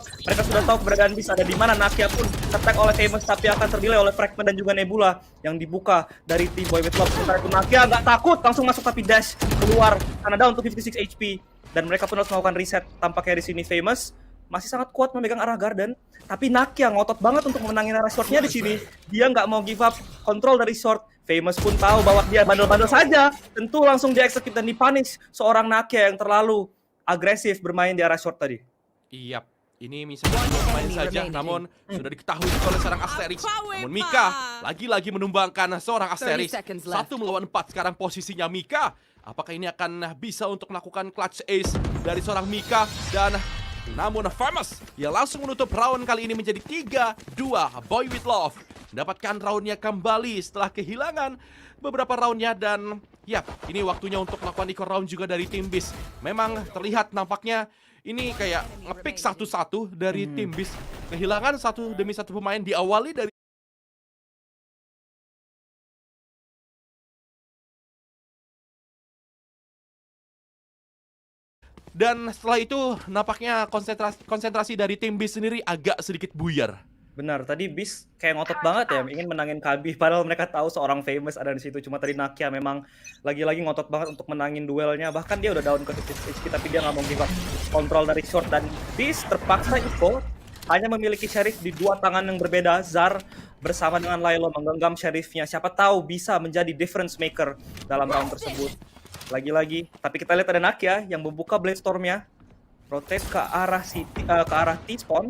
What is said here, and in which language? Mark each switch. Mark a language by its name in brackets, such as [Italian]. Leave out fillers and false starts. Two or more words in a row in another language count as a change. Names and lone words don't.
[Indonesian] Mereka sudah tahu keberadaan Beast ada di mana. Nakia pun tertag oleh Famous, tapi akan terdelay oleh Fragment dan juga Nebula yang dibuka dari tim Boy with Love. Sementara itu Nakia nggak takut, langsung masuk tapi dash keluar karena down untuk 56 HP. Dan mereka pun harus melakukan reset. Tampaknya di sini Famous masih sangat kuat memegang arah Garden, tapi Nakia ngotot banget untuk memenangin arah shortnya di sini. Dia nggak mau [English] give up [Indonesian] kontrol dari short. Famous pun tahu bahwa dia bandel-bandel saja, tentu langsung di-execute dan di-punish seorang Nakia yang terlalu agresif bermain di arah short tadi. Iya, ini misalnya main saja, namun sudah diketahui oleh seorang Asteris. Namun Mika lagi-lagi menumbangkan seorang Asteris. 1 melawan 4 sekarang posisinya Mika. Apakah ini akan bisa untuk melakukan [English] clutch ace [Indonesian] dari seorang Mika? Dan namun Famous yang langsung menutup round kali ini menjadi 3-2. Boy with Love mendapatkan roundnya kembali setelah kehilangan beberapa roundnya. Dan ya, ini waktunya untuk melakukan [English] eco round [Indonesian] juga dari tim Beast. Memang terlihat nampaknya ini kayak nge-pick satu-satu dari tim Beast. Kehilangan satu demi satu pemain, diawali dari dan setelah itu nampaknya konsentrasi dari tim Beast sendiri agak sedikit buyar. Benar, tadi Beast kayak ngotot banget ya, ingin menangin Kabi, padahal mereka tahu seorang Famous ada di situ. Cuma tadi Nakia memang lagi-lagi ngotot banget untuk menangin duelnya. Bahkan dia udah down ke 56 HP, tapi dia nggak mau [English] give up [Indonesian] kontrol dari short. Dan Beast terpaksa eco, hanya memiliki Sheriff di 2 tangan yang berbeda. Zar bersama dengan Lilo menggenggam Sheriffnya. Siapa tahu bisa menjadi [English] difference maker [Indonesian] dalam round tersebut. Lagi-lagi, tapi kita lihat ada Nakia yang membuka Blade Storm-nya, rotate ke arah T-spawn.